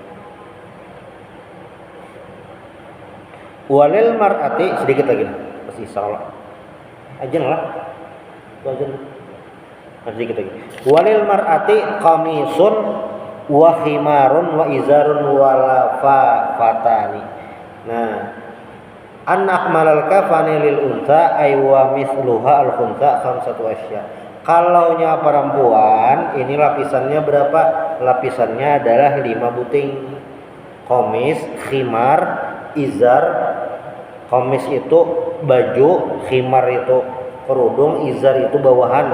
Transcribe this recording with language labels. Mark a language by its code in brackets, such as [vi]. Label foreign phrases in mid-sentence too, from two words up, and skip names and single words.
[ar] وللمرأة [bjn] sedikit lagi pasti salah aja lah itu aja sedikit lagi. [ar] وللمرأة قميص وخمار وإزار ولفافتان. Nah أن أكمل الكفن للأنثى أي ومثلها الخنثى خمسة أشياء. [bjn] Kalau nya perempuan ini lapisannya berapa? Lapisannya adalah 5 buting. [ar] قميص، خمار، إزار. [bjn] Komis itu baju, khimar itu kerudung, izar itu bawahan.